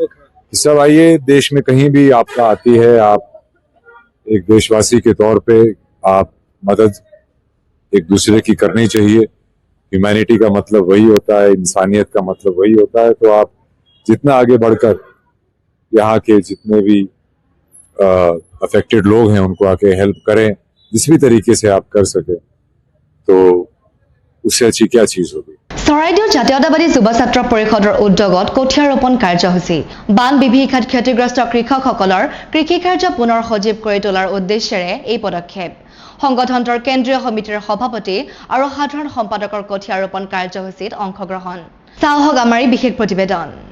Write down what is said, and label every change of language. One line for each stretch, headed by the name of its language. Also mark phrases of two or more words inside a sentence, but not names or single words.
Hindi: सब आइए देश में कहीं भी आपका आती है आप एक देशवासी के तौर पे आप मदद एक दूसरे की करनी चाहिए ह्यूमैनिटी का मतलब वही होता है इंसानियत का मतलब वही होता है तो आप जितना आगे बढ़कर यहाँ के जितने भी अफेक्टेड लोग हैं उनको आके हेल्प करें जिस भी तरीके से आप कर सके तो उससे अच्छी क्या चीज होगी
Assamese: চৰাইদেউ জাতীয়তাবাদী যুৱ ছাত্ৰ পৰিষদৰ উদ্যোগত কঠীয়া ৰোপণ কাৰ্যসূচী বান বিভীষিকাত ক্ষতিগ্ৰস্ত কৃষকসকলৰ কৃষি কাৰ্য পুনৰ সজীৱ কৰি তোলাৰ উদ্দেশ্যেৰে এই পদক্ষেপ সংগঠনটোৰ কেন্দ্ৰীয় সমিতিৰ সভাপতি আৰু সাধাৰণ সম্পাদকৰ কঠীয়া ৰোপণ কাৰ্যসূচীত অংশগ্ৰহণ চাওক আমাৰ এই বিশেষ প্ৰতিবেদন